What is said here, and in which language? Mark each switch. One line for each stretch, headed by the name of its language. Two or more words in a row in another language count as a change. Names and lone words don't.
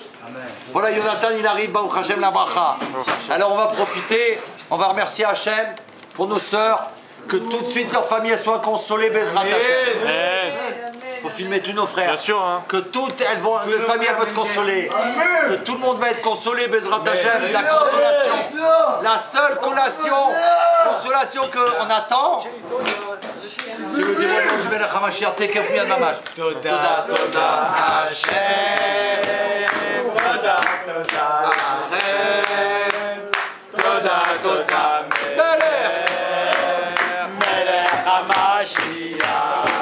French: Voilà, Jonathan, il arrive,
Hebrew: ברוך השם,
French: la bracha. Alors on va profiter, on va remercier Hashem pour nos sœurs, que tout de suite leur famille soit consolée,
Hebrew: בעזרת השם.
French: Faut filmer tous nos frères. Bien sûr, hein. Que toutes elles vont, les familles vont être consolées. Que tout le monde va être consolé,
Hebrew: בעזרת השם.
French: La consolation, la seule consolation qu'on attend, c'est le dévoilement du
Hebrew: מלך המשיח תיכף מיד ממש. תודה תודה השם. תודה תודה השם. תודה תודה מלך המשיח.